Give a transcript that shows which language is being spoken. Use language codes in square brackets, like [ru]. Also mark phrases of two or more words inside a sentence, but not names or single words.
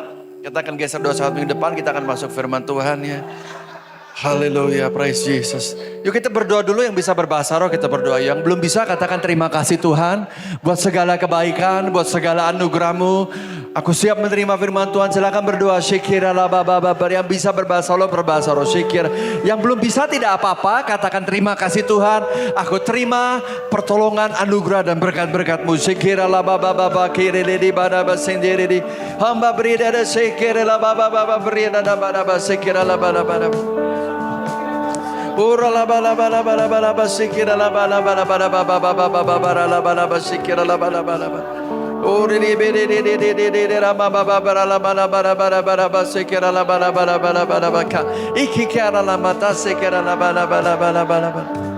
[id] Kita akan geser doa syafaat minggu depan. Kita akan masuk firman Tuhan ya. Haleluya, [en] praise Jesus. [id] Yuk kita berdoa dulu, yang bisa berbahasa roh kita berdoa. Yang belum bisa katakan terima kasih Tuhan. Buat segala kebaikan, buat segala anugerah-Mu. Aku siap menerima firman Tuhan, silakan berdoa. Syikir ala baba. Yang bisa berbahasa roh syikir. Yang belum bisa tidak apa-apa, katakan terima kasih Tuhan. Aku terima pertolongan, anugerah dan berkat-berkat-Mu. Syikir ala baba kiri di baba sendiri. Hamba beri dada syikir ala baba beri dada baba syikir ala baba. Ura la bala bala bala bala basikira la bala bala bala bala bala bala la bala basikira la bala bala bala. Uri di di rama bala bala bala bala bala bala basikira la bala bala bala bala baka. Iki kara la mata sikira la bala bala bala bala bala.